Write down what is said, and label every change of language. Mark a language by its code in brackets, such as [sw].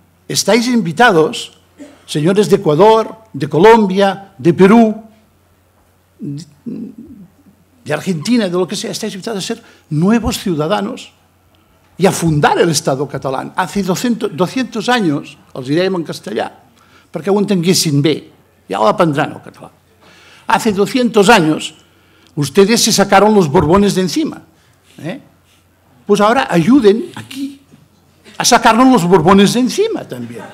[es] Estáis invitados, señores de Ecuador, de Colombia, de Perú, de Argentina, de lo que sea, estáis invitados a ser nuevos ciudadanos y a fundar el Estado catalán. Hace 200 años, [ca] els direm en castellà, perquè ho entenguessin bé, [es] ya lo aprendrán el catalán. Hace 200 años, ustedes se sacaron los borbones de encima. Pues ahora ayuden aquí a sacarnos los borbones de encima también.